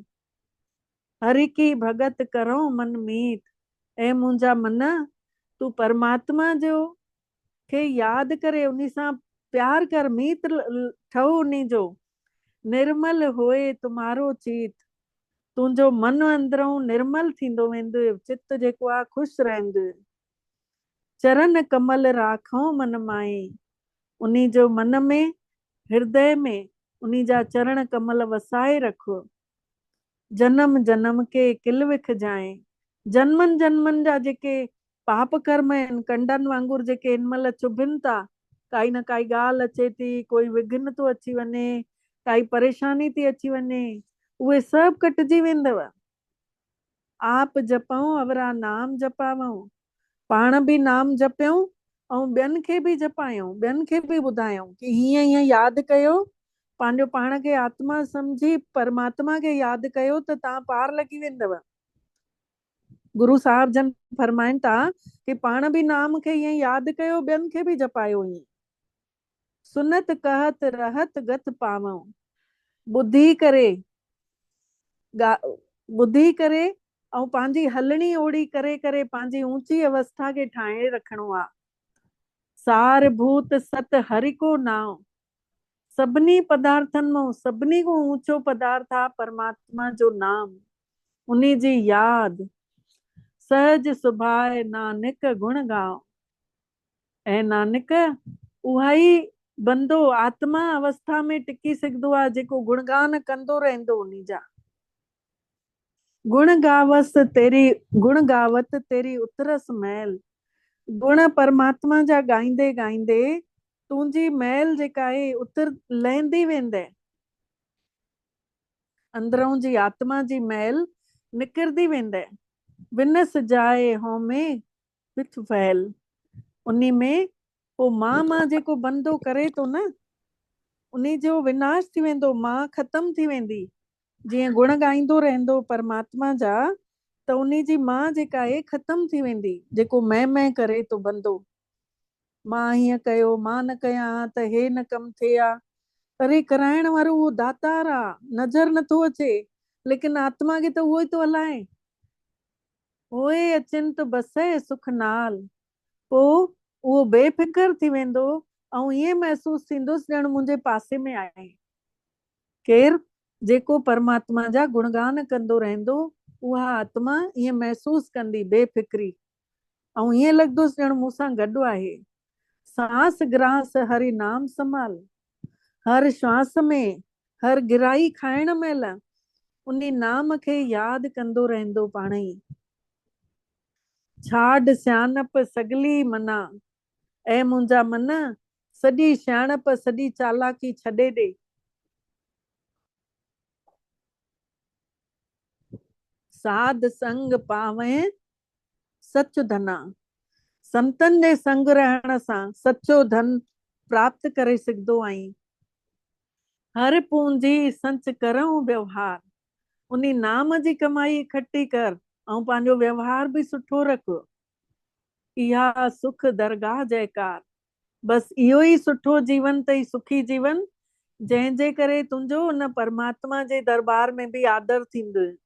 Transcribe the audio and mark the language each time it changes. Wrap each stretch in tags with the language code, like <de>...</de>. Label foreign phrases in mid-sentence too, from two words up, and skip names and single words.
<pa>ਹਰਿ ਕੀ ਭਗਤਿ ਕਰਹੁ ਮਨ ਮੀਤ,</pa> <sd>ऐं मुंहिंजा मन, तूं परमात्मा जो खे यादि करे उन सां प्यार कर, मीत ठहो उन्ही जो।</sd> <pa>ਨਿਰਮਲ ਹੋਇ ਤੁਮ੍ਹਾਰੋ ਚੀਤ,</pa> <sd>तुंहिंजो मन अंदरों निर्मल थींदो वेंदो, चित जेको आहे ख़ुशि रहंदो।</sd> <pa>ਚਰਨ ਕਮਲ ਰਾਖਹੁ ਮਨ ਮਾਹਿ,</pa> <sd>उन्ही जो मन में हृदय में उन्ही जा चरण कमल वसाए रखो।</sd> <pa>ਜਨਮ ਜਨਮ ਕੇ ਕਿਲ ਬਿਖ ਜਾਹਿ,</pa> <sd>जन्मनि जन्मनि जा जेके पाप कर्म आहिनि कंडनि वांगुरु जेके हिन महिल चुभनि था, काई न काई ॻाल्हि अचे थी, कोई विघ्न थो अची वञे, काई परेशानी थी अची वञे, उहे सभु कटिजी वेंदव।</sd> <pa>ਆਪਿ ਜਪਹੁ ਅਵਰਾ ਨਾਮੁ ਜਪਾਵਹੁ,</pa> <sd>पाण बि नाम जपियूं ऐं ॿियनि खे बि जपायूं, ॿियनि खे बि ॿुधायूं कि हीअं हीअं यादि कयो, पंहिंजो पाण खे आत्मा सम्झी परमात्मा खे यादि कयो त तव्हां पार लॻी वेंदव। गुरु साहिब जन फरमाइनि था कि पाण बि नाम खे हीअं यादि कयो, ॿियनि खे बि जपायो।</sd> <pa>ਹੀਅਂ ਸੁਨਤ ਕਹਤ ਰਹਤ ਗਤਿ ਪਾਵਹੁ,</pa> <sd>ॿुधी करे ऐं पंहिंजी हलणी ओड़ी करे करे पंहिंजी ऊंची अवस्था खे ठाहे रखणो आहे।</sd> <pa>ਸਾਰ ਭੂਤ ਸਤਿ ਹਰਿ ਕੋ ਨਾਮੁ,</pa> <sd>सभिनी पदार्थनि मां सभिनी खां ऊंचो पदार्थ आहे परमात्मा जो नाम, उन्ही जी यादि।</sd> <pa>ਸਹਜਿ ਸੁਭਾਇ ਨਾਨਕ ਗੁਨ ਗਾਉ,</pa> <sd>ऐं नानक, उहा ई बंदो आत्मा अवस्था में टिकी सघंदो आहे जेको गुणगान कंदो रहंदो उन्ही जा।</sd> <pa>ਗੁਨ ਗਾਵਤ ਤੇਰੀ ਉਤਰਸਿ ਮੈਲੁ।</pa> <sd>गुण परमात्मा जा गाईंदे गाईंदे तुंहिंजी महल जेका आहे उतर लहंदी वेंदे, अंदरों जी आत्मा जी महल निकिरदी वेंदे।</sd> <pa>ਬਿਨਸਿ ਜਾਇ ਹਉਮੈ ਬਿਖੁ ਫੈਲੁ,</pa> <sd>उन्ही में वो मां जेको बंदो करे तो न, उन्ही जो विनाश थी वेंदो, मां खत्म थी वेंदी। जीअं गुण गाईंदो रहंदो परमात्मा जा, त उन्ही जी मां जेका आहे खत्म थी वेंदी। जेको मैं करे तो बंदो, मां हीअं कयो, मां न कयां त हे न कमु थिए आ। अरे कराइण वारो उहो दातार आ, नज़र नथो अचे, लेकिन आत्मा खे त उहो ई तो हलाए।</sd> <pa>ਹੋਇ ਅਚਿੰਤੁ ਬਸੈ ਸੁਖ ਨਾਲਿ,</pa> <sd>पोइ उहो बेफ़िक्र थी वेंदो ऐं ईअं महसूस थींदुसि ॼण मुंहिंजे पासे में आहे केरु। जेको परमात्मा जा गुणगान कंदो रहंदो, उहा आत्मा ईअं महसूस कंदी बेफ़िक्री, ऐं ईअं लॻंदुसि ॼण मूंसां गॾु आहे।</sd> <pa>ਸਾਸਿ ਗ੍ਰਾਸਿ ਹਰਿ ਨਾਮੁ ਸਮਾਲਿ,</pa> <sd>हर श्वास में, हर गिराई खाइण महिल उन्ही नाम खे यादि कंदो रहंदो पाण ई।</sd> <pa>ਛਾਡਿ ਸਿਆਨਪ ਸਗਲੀ ਮਨਾ,</pa> <sd>ऐं मुंहिंजा मन सॼी सियाणप सॼी चालाकी छॾे ॾे।</sd> <pa>ਸਾਧ ਸੰਗਿ ਪਾਵਹਿ ਸਚੁ ਧਨਾ,</pa> <sd>संतनि जे संग रहण सां सचो धन प्राप्त करे सघंदो आहीं।</sd> <pa>ਹਰਿ ਪੂੰਜੀ ਸੰਚਿ ਕਰਹੁ ਬਿਉਹਾਰੁ,</pa> <sd>उन्ही नाम जी कमाई इकट्ठी कर ऐं पंहिंजो व्यवहार बि सुठो रख।</sd> <pa>ਈਹਾ ਸੁਖੁ ਦਰਗਹ ਜੈਕਾਰੁ,</pa> <sd>बस इहो ई सुठो जीवन अथई, सुखी जीवन, जंहिंजे करे तुंहिंजो उन परमात्मा जे दरबार में बि आदर थींदो।</sd>